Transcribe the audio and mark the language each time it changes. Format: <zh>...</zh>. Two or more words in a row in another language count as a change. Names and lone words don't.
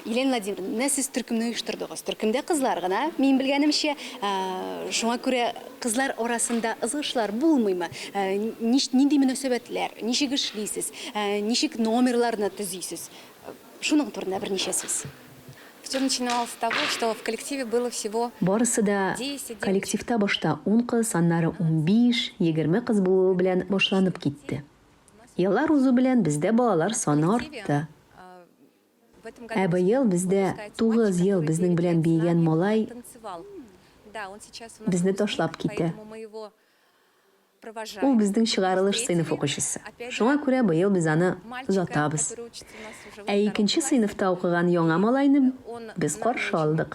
<tt>Владимировна, сез төркемне оештырдыгыз. Төркемдә кызлар гына. Мин белгәнемчә, шуңа күрә кызлар арасында ызгышлар булмыймы? Нинди мөнәсәбәтләр, ничек эшлисез, ничек номерларны төзисез? Шуның турында берничә сүз.</tt> <ru>Все начиналось с того, что в коллективе было всего</ru> <tt>Барысы да 10 коллективта башта 10 кыз, аннары 15-20 кыз булуы белән башланып китте. Еллар узу белән бездә балалар саны артты.</tt> <ru>В этом</ru> <tt>Ә быел бездә 9 ел безнең белән биегән малай безне ташлап китә. Ул безнең чыгарылыш сыйныф укучысы. Шуңа күрә быел без аны озатабыз. Ә икенче сыйныфта укыган яңа малайны без каршы алдык.</tt>